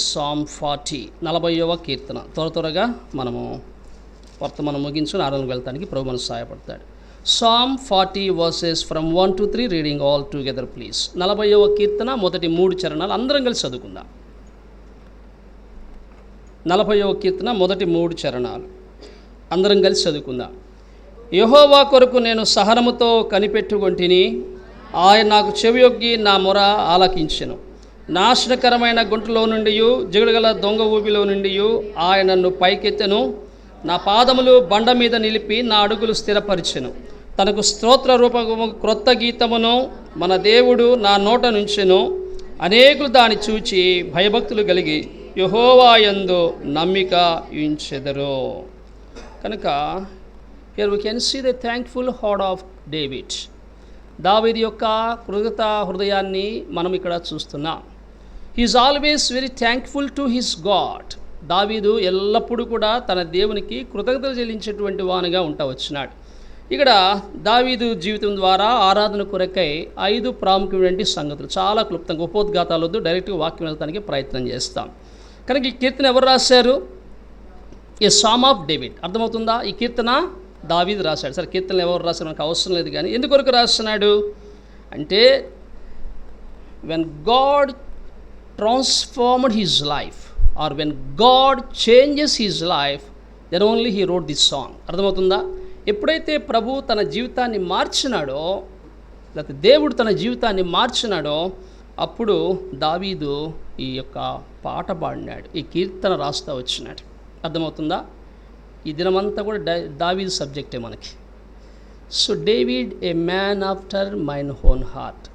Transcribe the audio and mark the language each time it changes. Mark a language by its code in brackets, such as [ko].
[te] Psalm 40, 40వ కీర్తన. త్వరగా మనము వర్తమానం ముగించుకుని ఆరాధనకు వెళ్తానికి ప్రభు మనకు సహాయపడతాడు. [en] Psalm 40 verses from 1 to 3, reading all together please. [te] 40వ కీర్తన మొదటి 3 చరణాలు అందరం కలిసి చదువుకుందాం. 40వ కీర్తన మొదటి 3 చరణాలు అందరం కలిసి చదువుకుందాం. యెహోవా కొరకు నేను సహనముతో కనిపెట్టుకొంటిని, ఆయన నాకు చెవియొగ్గి నా మొర ఆలకించెను. నాశనకరమైన గుంటలో నుండి, జిగడగల దొంగ ఊబిలో నుండి ఆయన నన్ను పైకెత్తెను. నా పాదములు బండ మీద నిలిపి నా అడుగులు స్థిరపరిచెను. తనకు స్తోత్ర రూపము క్రొత్త గీతమును మన దేవుడు నా నోట నుంచెను. అనేకులు దాన్ని చూచి భయభక్తులు కలిగి యెహోవా యందు నమ్మిక ఉంచెదరు. [en] కనుక here we can see the thankful heart of David. [te] దావీదు యొక్క కృతజ్ఞత హృదయాన్ని మనం ఇక్కడ చూస్తున్నాం. [en] he is always very thankful to his God. [te] దావీదు ఎల్లప్పుడూ కూడా తన దేవునికి కృతజ్ఞతలు చెల్లించేటువంటి వానిగా ఉంటా వచ్చినాడు. ఇక్కడ దావీదు జీవితం ద్వారా ఆరాధన కొరకై 5 ప్రాముఖ్యమైన సంగతులు చాలా క్లుప్తంగా, ఉపోద్ఘాతాలు వద్దు, డైరెక్ట్గా వాక్యం వెళ్తానికి ప్రయత్నం చేస్తాం. కనుక ఈ కీర్తన ఎవరు రాశారు? [en] A psalm of David. [te] అర్థమవుతుందా? ఈ కీర్తన దావీదు రాశాడు. సరే, కీర్తనలు ఎవరు రాశారు మనకు అవసరం లేదు, కానీ ఎందుకొరకు రాస్తున్నాడు అంటే [en] when God transformed his life or when God changes his life, then only he wrote this song. [te] అర్థమవుతుందా? ఎప్పుడైతే ప్రభు తన జీవితాన్ని మార్చినాడో, లేకపోతే దేవుడు తన జీవితాన్ని మార్చినాడో, అప్పుడు దావీదు ఈ యొక్క పాట పాడినాడు, ఈ కీర్తన రాస్తూ వచ్చినాడు. అర్థమవుతుందా? ఈ దినమంతా కూడా దావీదు సబ్జెక్టే మనకి. [en] So David a man after mine own heart.